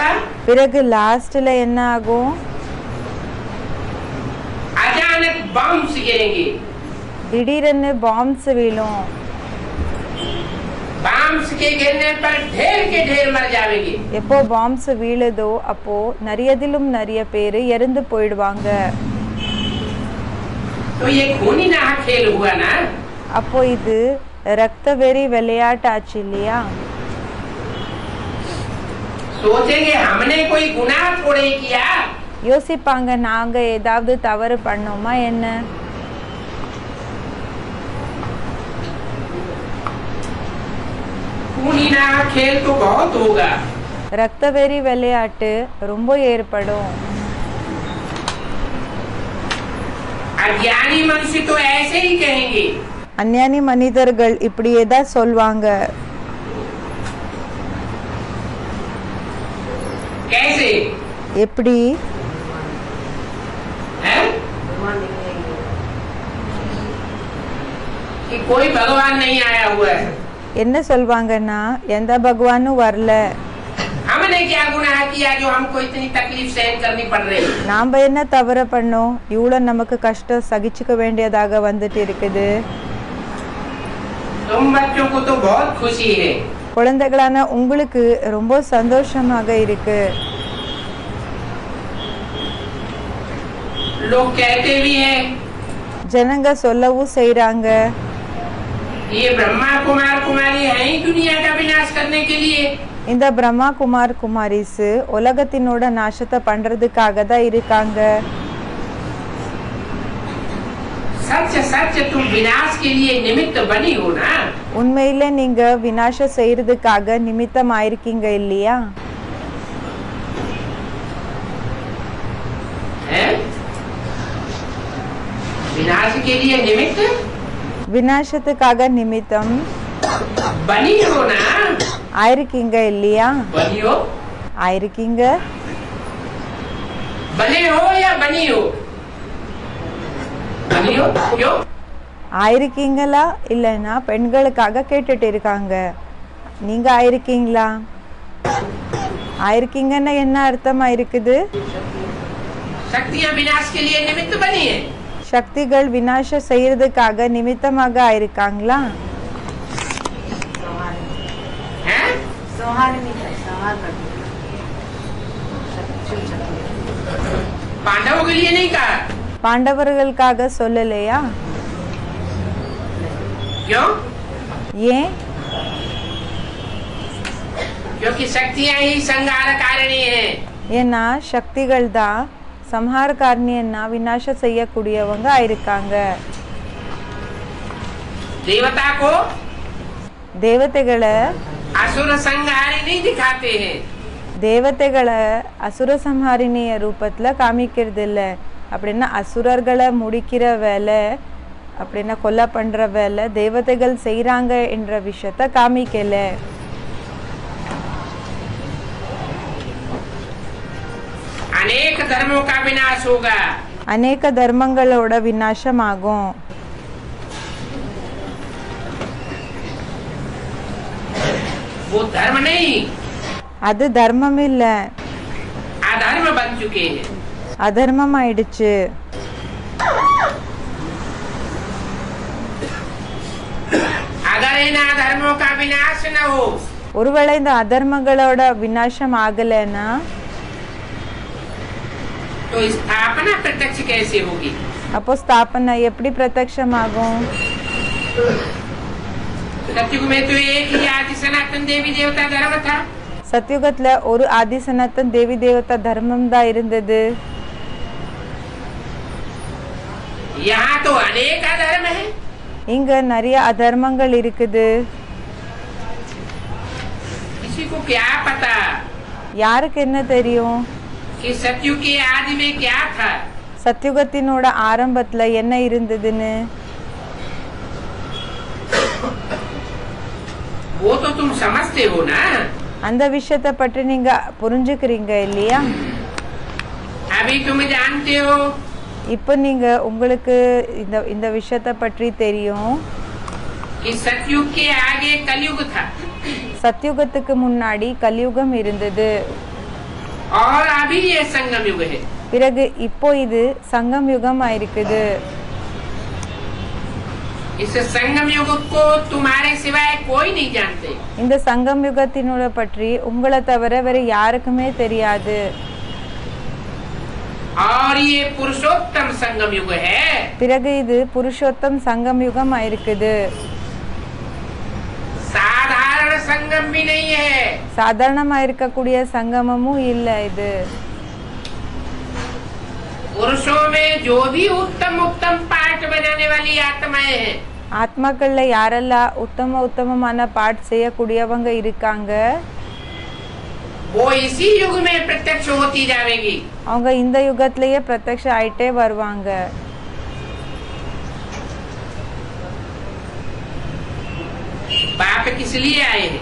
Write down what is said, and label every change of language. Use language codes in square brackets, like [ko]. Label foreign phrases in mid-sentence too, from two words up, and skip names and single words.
[ta] பிறகு லாஸ்ட்ல என்ன ஆகும்? [hi] अचानक बम्स गिरेंगे. [ta] திடீர்னு பாம்ஸ் விழும். [hi] बम्स के गिरने पर ढेर के ढेर मर जाएंगे. [ta] எப்போ பாம்ஸ் வீழுதோ அப்போ நிறையதிலும் நிறைய பேர் இறந்து போயிடுவாங்க. [hi] तो ये खूनी नहा खेल हुआ ना. [ta] அப்போ இது ரத்த வெறி விளையாட்டாச்சு இல்லையா? [hi] सोचेंगे हमने कोई गुनाह थोड़े किया. [ta] யோசிப்பாங்க நாங்க ஏதாவது தவறு பண்ணோமா என்ன? [hi] खूनी नहा खेल तो बहुत होगा. [ta] ரத்த வெறி விளையாட்டு ரொம்ப ஏற்படும். [hi] अज्ञानी मनुष्य तो ऐसे ही कहेंगे. [ta] அஞ்ஞானி மனிதர்கள் இப்படியே தான் சொல்வாங்க. [hi] कैसे? [ta] எப்படி? [hi] हैं? कि कोई भगवान नहीं आया हुआ है. [ta] என்ன சொல்வாங்கன்னா எந்த பகவானும் வரல. [hi] हमने क्या गुनाह किया जो हमको इतनी तकलीफ सहन करनी पड़ रही? [ta] நாம என்ன தவறு பண்ணோம் இவ்வளோ நமக்கு கஷ்டம் சகிச்சுக்க வேண்டியதாக வந்துட்டு இருக்குது. [hi] तुम बच्चों को तो बहुत खुशी है. [ta] குழந்தைகளான உங்களுக்கு ரொம்ப சந்தோஷமாக இருக்கு. [hi] लोग कहते भी हैं. [ta] ஜனங்க சொல்லவும் செய்றாங்க. [hi] ये ब्रह्मा कुमार कुमारी हैं ही दुनिया का विनाश करने के लिए. [ta] இந்த பிரம்மா குமார் குமாரிஸ் உலகத்தினோட நாசத்தை பண்றதுக்காக தான் இருக்காங்க. [hi] सच सच तुम विनाश के लिए निमित्त बनी हो ना. [ta] உண்மையில நீங்க விநாசம் செய்யறதுக்காக நிமித்தம் ஆயிருக்கீங்க இல்லையா? [hi] विनाश के लिए निमित्त. [ta] விநாசத்துக்காக நிமித்தம் [hi] बनी हो ना. [ta] ஆயிருக்கீங்க இல்லையா? [hi] बनी हो. [ta] ஆயிருக்கீங்க. [hi] बने हो या बनी हो? बनी हो क्यों? [ta] ஆயிருக்கீங்களா இல்லைன்னா பெண்களுக்காக கேட்டுட்டு இருக்காங்க. நீங்க ஆயிருக்கீங்களா? ஆயிருக்கீங்கன்னா என்ன அர்த்தமா இருக்குது? [hi] शक्तियां विनाश के लिए निमित्त बनी है. [ta] சக்திகள் விநாசம் செய்யறதுக்காக நிமித்தமாக ஆயிருக்காங்களா? [hi] पांडवों के लिए नहीं कहा. [ta] பாண்டவர்களுக்காக சொல்லலையா? [hi] क्यों? [ta] ஏன்? [hi] क्योंकि शक्तियां ही संहार कारिणी है. [ta] ஏன்னா சக்திகள் தான் சம்ஹாரகாரணியன்னா விநாசம் செய்யக்கூடியவங்க ஆயிருக்காங்க. [hi] देवता को [ta] தேவதைகளை [hi] असुर संहारिणी दिखाते हैं. [ta] தேவதைகளை அசுர சம்ஹாரிணிய ரூபத்துல காமிக்கிறது இல்ல. அப்படின்னா அசுரர்களை முடிக்கிற வேலை அப்படின்னா கொலை பண்ற வேலை தேவதைகள் செய்யறாங்க என்ற விஷயத்த காமிக்கல. [hi] अनेक धर्मों का विनाश होगा. [ta] அநேக தர்மங்களோட விநாசம் ஆகும். [hi] वो धर्म नहीं. [ta] அது தர்மம் இல்ல. [hi] अधर्म बन चुके हैं. [ta] அதர்மம் ஆயிடுச்சு. [hi] अगर इन अधर्मों का विनाश न हो. [ta] ஒருவேளை இந்த அதர்மங்களோட விநாசம் ஆகலைன்னா [hi] तो स्थापना प्रत्यक्ष कैसे होगी? [ta] அப்போ ஸ்தாபனை எப்படி பிரத்யக்ஷமாகும்? [hi] सतयुग में तो एक ही आदि सनातन देवी देवता धर्म था. [ta] சத்யுகத்துல ஒரு [hi] आदि सनातन देवी देवता [ta] தர்மம் தான் இருந்தது. [hi] यहाँ तो अनेक अधर्म है. [ta] இங்க நிறைய அதர்மங்கள் இருக்குது. [hi] किसी को क्या पता [ta] யாருக்கு என்ன தெரியும் [hi] कि सतयुग के आदि में क्या था? [ta] சத்யுகத்தினோட ஆரம்பத்துல என்ன இருந்ததுன்னு? [hi] वो तो तुम समझते हो ना. [ta] அந்த விஷயத்தை பற்றி நீங்க புரிஞ்சுக்கிறீங்க இல்லையா? [hi] अभी तुम जानते हो. [ta] இப்போ நீங்க உங்களுக்கு இந்த விஷயத்தை பற்றி தெரியும். [hi] कि सतयुग के आगे कलयुग था [ta] சத்யுகத்துக்கு முன்னாடி கலியுகம் இருந்தது. [hi] और अभी ये संगम युग है. [ta] பிறகு இப்போ இது சங்கம் யுகம் ஆயிருக்குது. [hi] इस संगम युग को तुम्हारे सिवाय कोई नहीं जानते. [ta] இந்த சங்கம் யுகத்தினோட பற்றி உங்களை தவிர வேற யாருக்குமே தெரியாது. [hi] और ये पुरुषोत्तम संगम युग है. [ta] பிறகு இது புருஷோத்தம் சங்கம் யுகம் ஆயிருக்குது. [hi] साधारण संगम भी नहीं है. [ta] சாதாரணமா இருக்கக்கூடிய சங்கமமும் இல்ல இது. [hi] पुरुषों में जो भी उत्तम उत्तम पाठ बनाने वाली आत्माएं हैं, [ta] ஆத்மாக்கள்ல யாரெல்லாம் உத்தமமான பாட் செய்யக்கூடியவங்க இருக்காங்க, [hi] वो इसी युग में प्रत्यक्ष होती जाएगी. [ta] அவங்க இந்த யுகத்திலேயே பிரத்யக்ஷ ஆயிட்டே வருவாங்க. [hi] बाप किस लिए आए हैं?